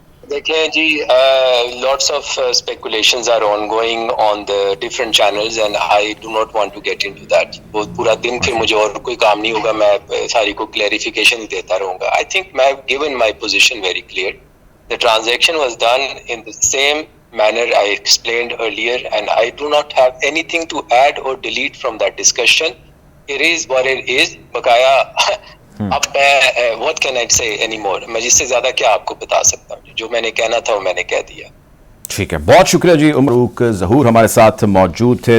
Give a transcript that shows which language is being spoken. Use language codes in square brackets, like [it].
[ur] دیکھیں جی, [en] lots of speculations are ongoing on the different channels, and I do not want to get into that. [ur] وہ پورا دن پھر مجھے اور کوئی کام نہیں ہوگا, میں ساری کو کلیریفیکیشن ہی دیتا رہوں گا. I think میں [en] given my position very clear. The transaction was done in the same manner I explained earlier, and I do not have anything to add or delete from that discussion. It is what it is. [ur] بقایا اب میں [en] what can I say anymore, [ur] میں جس سے زیادہ کیا آپ کو بتا سکتا ہوں, جو میں نے کہنا تھا وہ میں نے کہہ دیا. ٹھیک ہے, بہت شکریہ جی. عمر فاروق ظہور ہمارے ساتھ موجود تھے.